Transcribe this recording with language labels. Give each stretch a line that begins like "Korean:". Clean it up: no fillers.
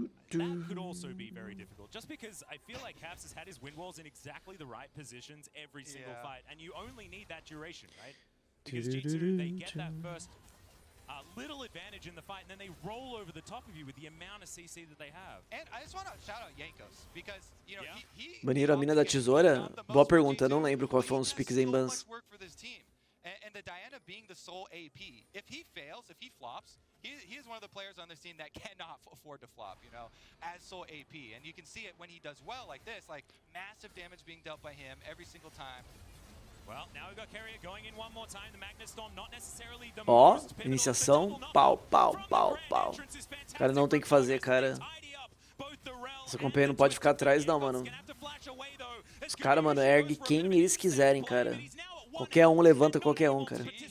English: That could also be very difficult, just because I feel like Caps has had his wind walls in exactly the right positions every single fight, and you only need that duration, right? Because G2, they get that first little advantage in the fight, and then they roll over the top of you with the amount of CC that they have. And I just want to shout out Jankos, because, you know, he
Portuguese: Baniram a mina da tesoura? Boa pergunta, não lembro qual foram os picks em bans.
English: And the Diana being the sole AP, if he fails, if he flops, he is one of the players on this team that cannot afford to flop, you know, as sole AP. And you can see it when he does well like this, like massive damage being dealt by him every single time. Well, now we've got Carrier going in one more time. The Magnus Storm not necessarily the
Portuguese: Ó, iniciação, pau, pau, pau, pau. O cara não tem que fazer, cara. Essa companhia não pode ficar atrás não, mano. Os caras, mano, ergue quem eles quiserem, cara. Qualquer um levanta qualquer um, cara.